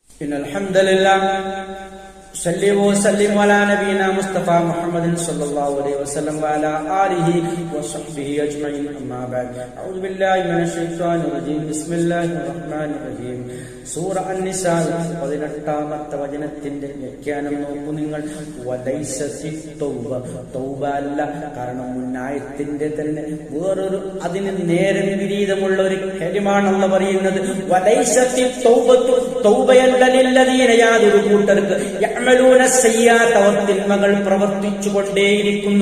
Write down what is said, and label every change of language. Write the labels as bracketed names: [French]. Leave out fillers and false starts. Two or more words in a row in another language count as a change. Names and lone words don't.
[Arabic] إن الحمد لله صلى وسلم على نبينا مصطفى محمد صلى الله عليه وسلم وعلى آله وصحبه أجمعين أما بعد أعوذ بالله من الشيطان الرجيم بسم الله الرحمن الرحيم [Malayalam] സൂറ അൻ-നിസാ 18ാമത്തെ വചനത്തിന്റെ വ്യാഖ്യാനം നോക്കൂ നിങ്ങൾ. തൗബ അല്ല, കാരണം മുന്നായത്തിന്റെ തന്നെ വേറൊരു അതിന് നേരെ വിപരീതമുള്ള ഒരു കാര്യമാണെന്ന് പറയുന്നത്. യാതൊരു കൂട്ടർക്ക് [Arabic] يعملون سيئات, [Malayalam] അവർ തിന്മകൾ പ്രവർത്തിച്ചു കൊണ്ടേയിരിക്കുന്നു.